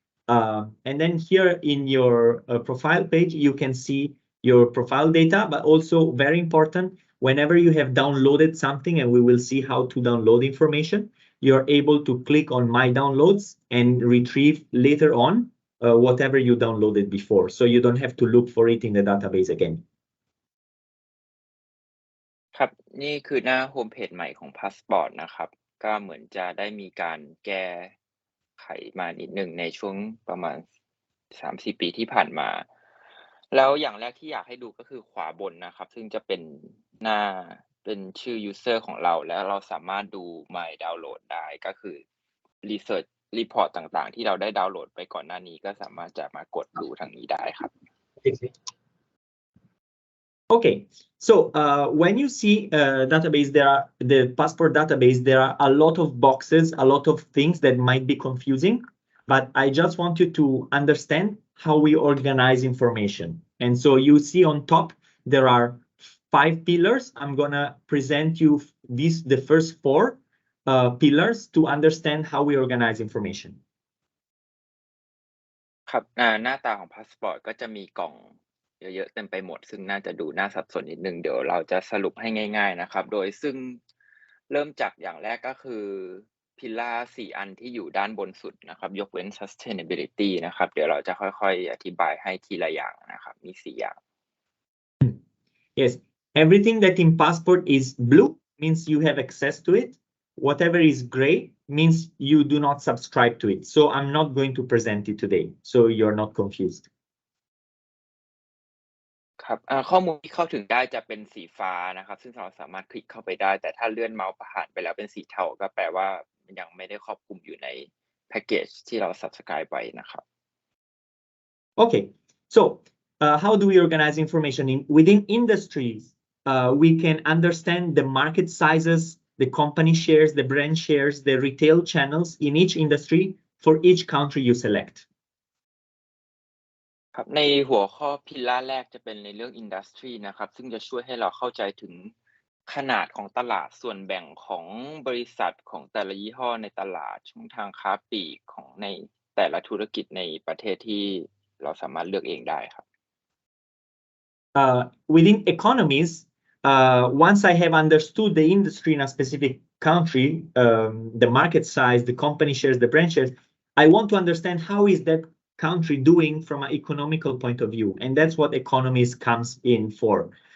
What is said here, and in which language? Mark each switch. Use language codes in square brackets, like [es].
[en] And then here in your profile page, you can see your profile data, but also very important, whenever you have downloaded something, and we will see how to download information, you're able to click on My Downloads and retrieve later on whatever you downloaded before. So you don't have to look for it in the database again. [th] ครับนี่คือหน้าโฮมเพจใหม่ของ Passport นะครับก็เหมือนจะได้มีการแก้ไขมานิดหนึ่งในช่วงประมาณ 3-4 ปีที่ผ่านมาแล้วอย่างแรกที่อยากให้ดูก็คือขวาบนนะครับซึ่งจะเป็นหน้าเป็นชื่อ user ของเราแล้วเราสามารถดู My Download ได้ก็คือ Research Report ต่างๆที่เราได้ดาวน์โหลดไปก่อนหน้านี้ก็สามารถจะมากดดูทางนี้ได้ครับ [en] Okay, so when you see database, the passport database, there are a lot of boxes, a lot of things that might be confusing, but I just want you to understand how we organize information. And so you see on top, there are 5 pillars. I'm gonna present you the first 4 pillars to understand how we organize information. [th] ครับหน้าตาของ Passport ก็จะมีกล่องเยอะๆเต็มไปหมดซึ่งน่าจะดูน่าสับสนนิดนึงเดี๋ยวเราจะสรุปให้ง่ายๆนะครับโดยซึ่งเริ่มจากอย่างแรกก็คือพิลล่า4อันที่อยู่ด้านบนสุดนะครับยกเว้น sustainability นะครับเดี๋ยวเราจะค่อยๆอธิบายให้ทีละอย่างนะครับมี4อย่าง [en] Yes, everything that in passport is blue means you have access to it. Whatever is gray means you do not subscribe to it. So I'm not going to present it today, so you're not confused. [th] ครับข้อมูลที่เข้าถึงได้จะเป็นสีฟ้านะครับซึ่งเราสามารถคลิกเข้าไปได้แต่ถ้าเลื่อนเมาส์ผ่านไปแล้วเป็นสีเทาก็แปลว่ายังไม่ได้ครอบคลุมอยู่ในแพ็กเกจที่เรา subscribe ไว้นะครับ [en] Okay, so how do we organize information within industries? We can understand the market sizes, the company shares, the brand shares, the retail channels in each industry for each country you select. [th] ครับในหัวข้อพิลล่าแรกจะเป็นในเรื่อง industry นะครับซึ่งจะช่วยให้เราเข้าใจถึงขนาดของตลาดส่วนแบ่งของบริษัทของแต่ละยี่ห้อในตลาดช่องทางค้าปลีกของในแต่ละธุรกิจในประเทศที่เราสามารถเลือกเองได้ครับ [en] Within economies, once I have understood the industry in a specific country, the market size, the company shares, the brand shares, I want to understand how is that country doing from an economical point of view, and that's what economies comes in for.